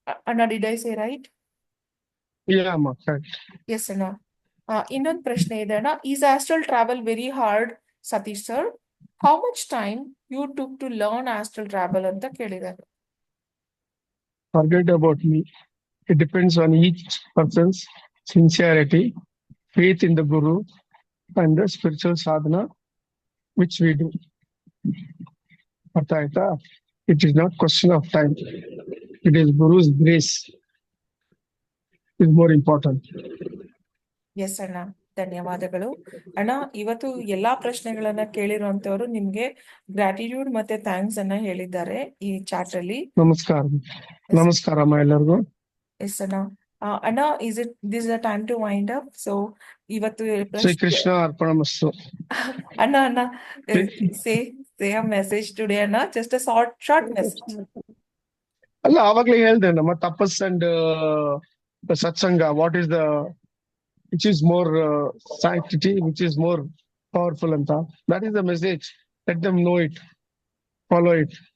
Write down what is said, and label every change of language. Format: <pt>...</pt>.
<en>ಅಣ್ಣ, did I say right? Yeah, correct.</en> <kn>S ಅಣ್ಣ. ಇನ್ನೊಂದು ಪ್ರಶ್ನೆ ಇದೆ ಅಣ್ಣ.</kn> <en>Is astral travel very hard Satish sir? How much time you took to learn astral travel</en> <kn>ಅಂತ ಕೇಳಿದ್ದಾರೆ.</kn> <en>Forget about me. It depends on each person's sincerity, faith in the Guru, and the spiritual sadhana which we do.</en> <kn>ಅರ್ಥ ಆಯ್ತಾ?</kn> <en>It is not question of time. It is Guru's grace is more important.</en> <kn>S ಅಣ್ಣ, ಧನ್ಯವಾದಗಳು ಅಣ್ಣ. ಇವತ್ತು ಎಲ್ಲಾ ಪ್ರಶ್ನೆಗಳನ್ನ ಕೇಳಿರುವಂತವ್ರು ನಿಮ್ಗೆ gratitude ಮತ್ತೆ ಥ್ಯಾಂಕ್ಸ್ ಅನ್ನ ಹೇಳಿದ್ದಾರೆ ಈ ಚಾಟ್ ಅಲ್ಲಿ. ನಮಸ್ಕಾರ. ನಮಸ್ಕಾರಮ್ಮ ಎಲ್ಲರಿಗೂ.</kn> <en>Yes ಅಣ್ಣ. ಅಣ್ಣ, is it this a time to wind up?</en> <kn>So ಇವತ್ತು</kn> <sa>ಶ್ರೀ ಕೃಷ್ಣ ಅರ್ಪಣಮಸ್ತು.</sa> <en>ಅಣ್ಣ say a message today ಅಣ್ಣ, just a short message.</en> <kn>ಅಲ್ಲ, ಆವಾಗ್ಲೇ ಹೇಳ್ದೆ ನಮ್ಮ ತಪಸ್</kn> <en>And ಸತ್ಸಂಗ, what is the which is more sanctity, which is more powerful ಅಂತ. That is the message. Let them know it, follow it.</en>